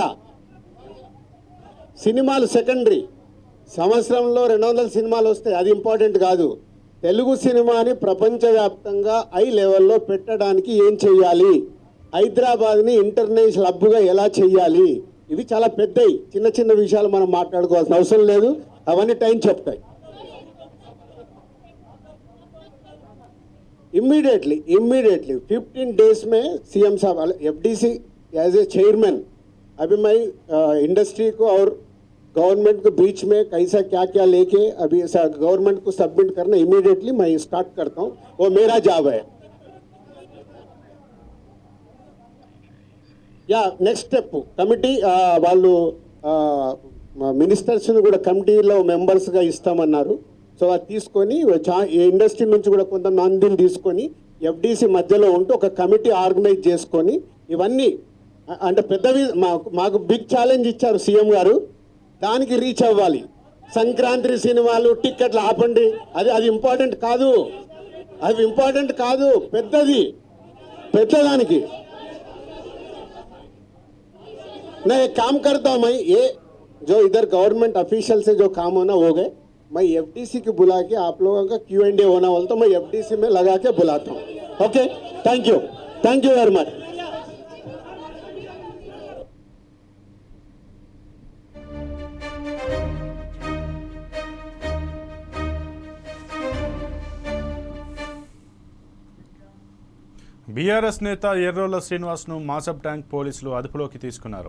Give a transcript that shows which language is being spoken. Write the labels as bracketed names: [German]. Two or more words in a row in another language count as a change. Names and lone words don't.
[Telugu] సినిమాలు సెకండరీ, సంవత్సరంలో 200 సినిమాలు వస్తాయి, అది ఇంపార్టెంట్ కాదు. తెలుగు సినిమాని ప్రపంచవ్యాప్తంగా [English] high levelలో [Telugu] పెట్టడానికి ఏం చెయ్యాలి, హైదరాబాద్ని [English] international hubగా [Telugu] ఎలా చెయ్యాలి, ఇవి చాలా పెద్దవి. చిన్న చిన్న విషయాలు మనం మాట్లాడుకోవాల్సిన అవసరం లేదు, అవన్నీ టైం చెప్తాయి. [Hindi] इमीडिएटली 15 डेज में सीएम साहब एफडीसी [English] as a chairman [Hindi] अभी मैं इंडस्ट्री को और गवर्नमेंट के बीच में कैसा क्या क्या लेके अभी गवर्नमेंट को सबमिट करना इमीडिएटली मैं स्टार्ट करता हूँ. वो मेरा जॉब है. या [English] next step committee [Telugu] వాళ్ళు మినిస్టర్స్ని కూడా కమిటీలో మెంబర్స్గా ఇస్తామన్నారు. సో అది తీసుకొని ఇండస్ట్రీ నుంచి కూడా కొంతమందిని తీసుకొని ఎఫ్డీసీ మధ్యలో ఉంటూ ఒక కమిటీ ఆర్గనైజ్ చేసుకొని ఇవన్నీ అంటే పెద్దవి మాకు [English] big challenge [Telugu] ఇచ్చారు సీఎం గారు, దానికి రీచ్ అవ్వాలి. సంక్రాంతి సినిమాలు టిక్కెట్లు ఆపండి, అది ఇంపార్టెంట్ కాదు, అది ఇంపార్టెంట్ కాదు, పెద్దదానికి. [Hindi] मैं एक काम करता हूँ, मैं ये जो इधर [English] government official [Hindi] से जो काम होना हो गए, मैं एफडीसी की बुला के आप लोगों का Q&A होना बोलता हूँ, मैं एफडीसी में लगा के बुलाता हूँ. [English] okay, thank you very much. [Telugu] బీఆర్ఎస్ నేత ఎర్రోల శ్రీనివాస్ను మాసబ్ ట్యాంక్ పోలీసులు అదుపులోకి తీసుకున్నారు.